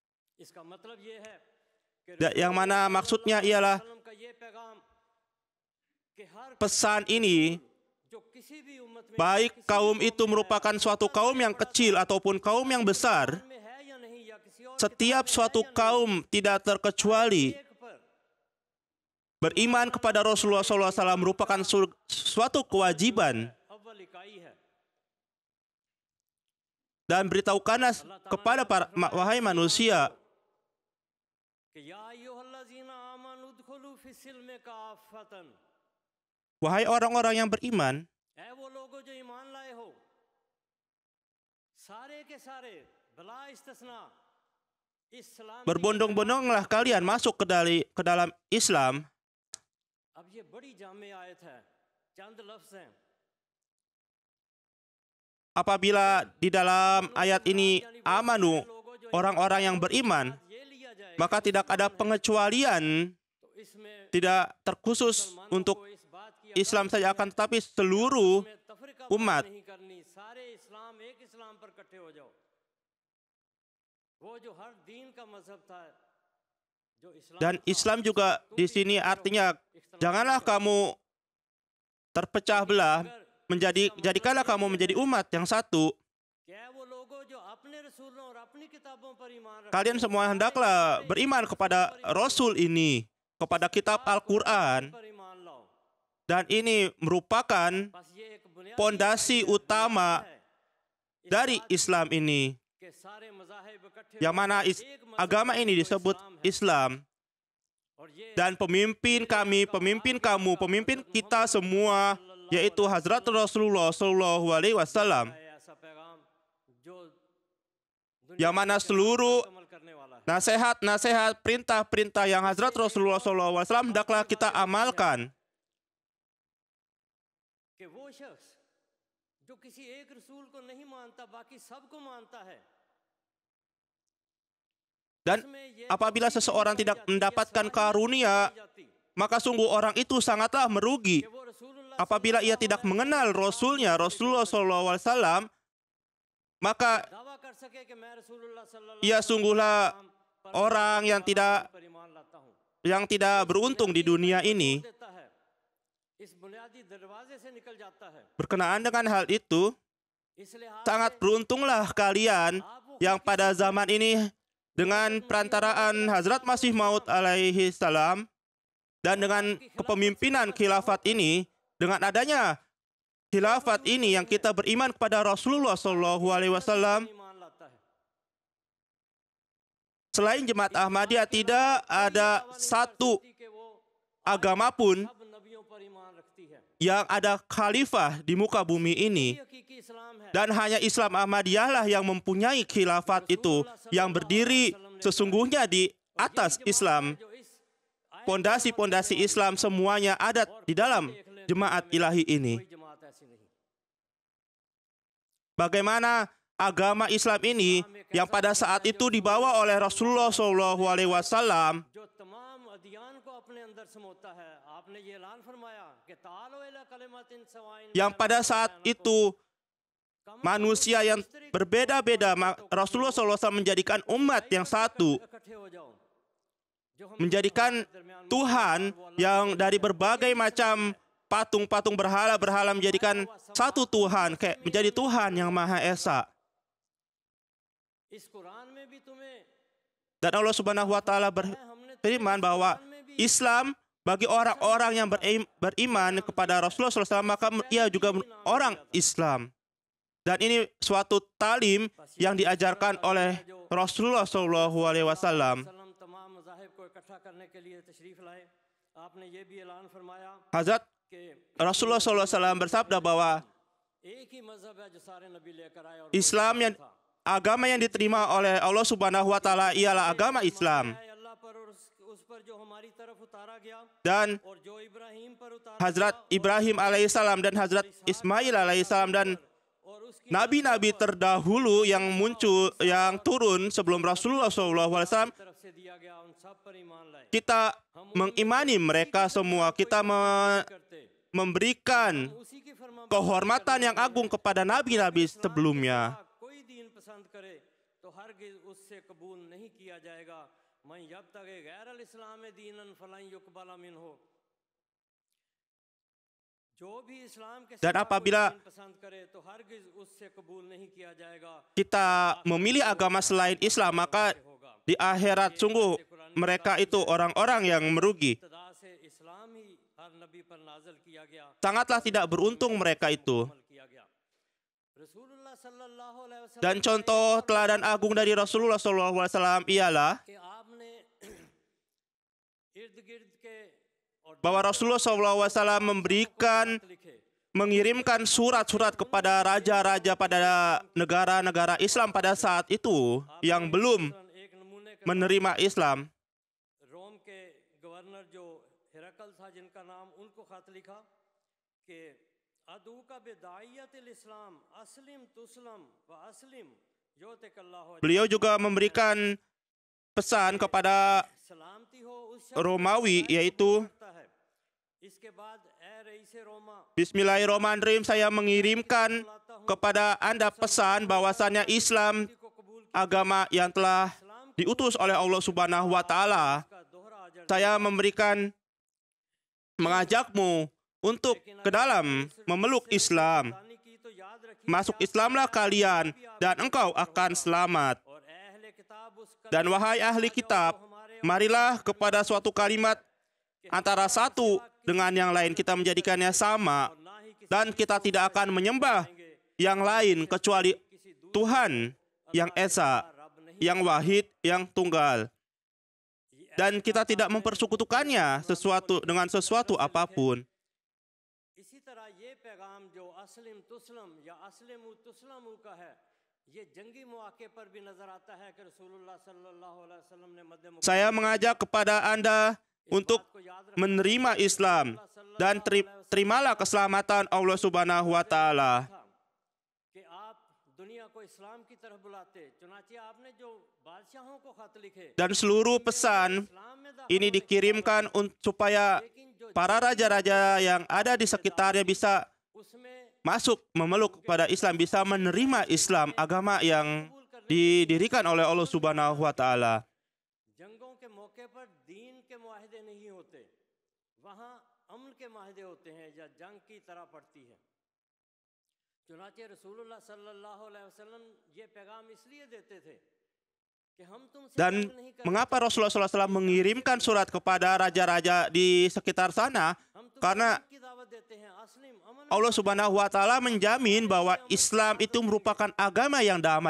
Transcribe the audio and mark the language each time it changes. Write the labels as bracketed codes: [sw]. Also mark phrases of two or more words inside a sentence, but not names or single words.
[id] Yang mana maksudnya ialah pesan ini, baik kaum itu merupakan suatu kaum yang kecil ataupun kaum yang besar, setiap suatu kaum tidak terkecuali [ur] ایک پر [id] beriman kepada Rasulullah SAW merupakan suatu kewajiban. [ur] اول اکائی ہے. [id] Dan beritahukanlah kepada para wahai manusia, [ar] कि يا أيها الذين آمنوا ادخلوا في السلم كافة, [id] wahai orang-orang yang beriman, [ur] اے وہ لوگو جو ایمان لائے ہو، سارے کے سارے بلا استثنا اسلام. [id] berbondong-bondonglah kalian masuk ke dalam Islam. [ur] اب یہ بڑی جامع آیت ہے، چند لفظ ہیں. [id] Apabila di dalam ayat ini amanu, orang-orang yang beriman, [ur] یہ لیا جائے [id] maka tidak ada pengecualian, [ur] تو اس میں [id] tidak terkhusus untuk [ur] کو اس بات کی [id] Islam saja, akan tetapi seluruh [ur] میں تفریقہ [id] umat. [ur] نہیں کرنی، سارے اسلام ایک اسلام پر اکٹھے ہو جاؤ۔ وہ جو ہر دین کا مذہب تھا، جو اسلام [id] Dan Islam juga di sini artinya janganlah kamu terpecah belah, jadikanlah kamu menjadi umat yang satu. [ur] کیا وہ لوگوں جو اپنے رسولوں اور اپنی کتابوں پر ایمان رکھتے [id] Kalian semua hendaklah beriman kepada Rasul ini, kepada kitab Al-Quran. [ur] پر ایمان لاؤ. [id] Dan ini merupakan [ur] بس یہ ایک بنیادی [id] pondasi utama dari Islam ini, [ur] کے سارے مذاہب اکٹھے [id] yang mana agama ini disebut Islam. [ur] اور یہ [id] Dan pemimpin kami, pemimpin kamu, pemimpin kita semua, yaitu Hazrat Rasulullah Shallallahu Alaihi Wasallam, [ur] ہے ایسا پیغام جو [id] yang mana seluruh [ur] عمل کرنے والا ہے. [id] nasihat-nasihat, perintah-perintah yang Hazrat Rasulullah Shallallahu Alaihi Wasallam hendaklah kita amalkan. [ur] کہ وہ شخص جو کسی ایک رسول کو نہیں مانتا، باقی سب کو مانتا ہے. [id] Dan apabila seseorang tidak mendapatkan karunia, maka sungguh orang itu sangatlah merugi. [ur] کہ وہ رسول اللہ [id] Apabila ia tidak mengenal Rasulnya, Rasulullah SAW, maka [ur] دعویٰ کر سکے کہ میں رسول اللہ صلی اللہ [id] ia sungguhlah orang yang [ur] علیہ وسلم پر ایمان لاتا ہوں. [id] tidak beruntung di dunia ini. [ur] دیتا ہے، اس بنیادی دروازے سے نکل جاتا ہے. [id] Berkenaan dengan hal itu, [ur] اس لحاظ [id] sangat beruntunglah kalian yang pada zaman ini dengan perantaraan Hazrat Masih Maud alaihi salam dan dengan kepemimpinan khilafat ini, dengan adanya khilafat ini yang kita beriman kepada Rasulullah Shallallahu Alaihi Wasallam. [ur] ایمان لاتا ہے. [id] Selain Jemaat Ahmadiyah, tidak ada satu [ur] کہ وہ [id] agama pun [ur] سب نبیوں پر ایمان رکھتی ہے. [id] yang ada khalifah di muka bumi ini. [ur] یہ حقیقی اسلام ہے. [id] Dan hanya Islam Ahmadiyah lah yang mempunyai khilafat itu, yang berdiri sesungguhnya di atas Islam. [ur] جو اس [id] Pondasi-pondasi Islam semuanya ada di dalam jemaat ilahi ini. [ur] کوئی جماعت ایسی نہیں. [id] Bagaimana agama Islam ini yang pada saat itu dibawa oleh Rasulullah SAW, [ur] جو تمام ادیان کو اپنے اندر سموتا ہے. آپ نے یہ اعلان فرمایا کہ [ar] تعالوا إلى كلمة سواء, [id] yang pada saat itu manusia yang berbeda-beda, Rasulullah SAW menjadikan umat yang satu, [ur] اکٹھے ہو جاؤ۔ جو ہم [id] menjadikan Tuhan yang dari berbagai macam patung-patung berhala-berhala menjadikan satu Tuhan, kayak menjadi Tuhan yang Maha Esa. [ur] اس قرآن میں بھی تمہیں [id] Dan Allah Subhanahu wa taala berfirman bahwa Islam bagi orang-orang yang beriman kepada Rasulullah SAW, maka ia juga orang Islam. Dan ini suatu talim yang diajarkan oleh Rasulullah SAW. [ur] تمام مذاہب کو اکٹھا کرنے کے لیے تشریف لائے. آپ نے یہ بھی اعلان فرمایا [id] Hazrat [ur] कि [id] Rasulullah SAW bersabda bahwa [ur] ایک ہی مذہب ہے جو سارے نبی لے کر آئے اور [id] Islam yang agama yang diterima oleh Allah Subhanahu wa taala ialah agama Islam. [ur] ہے اللہ پر اور اس پر جو ہماری طرف اتارا گیا [id] Dan [ur] اور جو ابراہیم پر اتارا [id] Hazrat Ibrahim alaihissalam dan Hazrat Ismail alaihissalam dan [ur] اور اس کی [id] nabi-nabi terdahulu yang muncul, yang turun sebelum Rasulullah SAW, [ur] طرف سے دیا گیا ان سب پر ایمان لائے. [id] kita mengimani mereka semua. Kita [ur] करते [id] memberikan [ur] اسی کی فرما [id] kehormatan yang agung kepada nabi-nabi sebelumnya. [ur] کوئی دین پسند کرے تو ہرگز اس سے قبول نہیں کیا جائے گا. [ar] من يبتغ غير الإسلام دينا فلن يقبل منه, [ur] جو بھی اسلام کے [id] Dan [ur] سوا کوئی [id] apabila [ur] دین پسند کرے تو ہرگز اس سے قبول نہیں کیا جائے گا. [id] kita memilih agama selain Islam, maka [ur] होगा [id] di akhirat sungguh mereka itu orang-orang yang merugi. [ur] ابتدا سے اسلام ہی ہر نبی پر نازل کیا گیا, [id] Sangatlah tidak beruntung mereka itu. [ur] عمل کیا گیا. رسول اللہ صلی اللہ علیہ وسلم [id] Dan contoh teladan agung dari Rasulullah SAW ialah [ur] کہ آپ نے ارد گرد کے اور [id] bahwa Rasulullah SAW mengirimkan surat-surat kepada raja-raja pada negara-negara Islam pada saat itu yang belum [ur] ایک نمونے کا [id] menerima Islam. [ur] روم کے گورنر جو ہرقل تھا جن کا نام، ان کو خط لکھا کہ [ar] أدعوك بدعاية الإسلام أسلم تسلم وأسلم يؤتك الله [id] Beliau juga memberikan pesan kepada [ur] سلامتی ہو اس [id] Romawi, yaitu [ur] شخص ہے۔ اس کے بعد اے رئیس روما [id] Bismillahirrahmanirrahim, saya mengirimkan kepada Anda pesan bahwasannya Islam [ur] کو قبول [id] agama yang telah diutus oleh Allah Subhanahu wa taala. [ur] کا دوہرا اجر [id] Saya mengajakmu untuk ke dalam memeluk Islam. [ur] دانی کی تو یاد رکھیے [id] Masuk Islamlah kalian dan engkau akan selamat. [ur] اور اہل کتاب اس [id] Dan wahai ahli kitab, marilah kepada suatu kalimat antara satu dengan yang lain kita menjadikannya sama, dan kita tidak akan menyembah yang lain kecuali Tuhan yang Esa, yang Wahid, yang Tunggal. Dan kita tidak mempersekutukannya dengan sesuatu apapun. [ur] اسی طرح یہ پیغام جو [ar] أسلم تسلم [ur] یا [ar] أسلموا تسلموا [ur] کا ہے، یہ جنگی موقع پر بھی نظر آتا ہے کہ رسول اللہ صلی اللہ علیہ وسلم نے مدھیہ [id] Saya mengajak kepada Anda untuk menerima Islam dan terimalah keselamatan Allah Subhanahu wa taala. [ur] کہ آپ دنیا کو اسلام کی طرف بلاتے، چنانچہ آپ نے جو بادشاہوں کو خط لکھے [id] Dan seluruh pesan [ur] اسلام میں [id] ini dikirimkan supaya para raja-raja yang ada di sekitarnya bisa [ur] اس میں [id] masuk memeluk kepada Islam, bisa menerima Islam, agama yang didirikan oleh Allah Subhanahu wa taala. [ur] جنگوں کے موقع پر دین کے معاہدے نہیں ہوتے، وہاں امن کے معاہدے ہوتے ہیں یا جنگ کی طرح پڑتی ہے. چنانچہ رسول اللہ صلی اللہ علیہ وسلم یہ پیغام اس لیے دیتے تھے کہ ہم تم سے [id] Dan [ur] جنگ نہیں کر [id] mengapa Rasulullah SAW mengirimkan surat kepada raja-raja di sekitar sana? [ur] ہم تمہیں [id] Karena [ur] کی دعوت دیتے ہیں، اسلم امن [id] Allah Subhanahu wa taala menjamin bahwa Islam itu merupakan agama yang damai.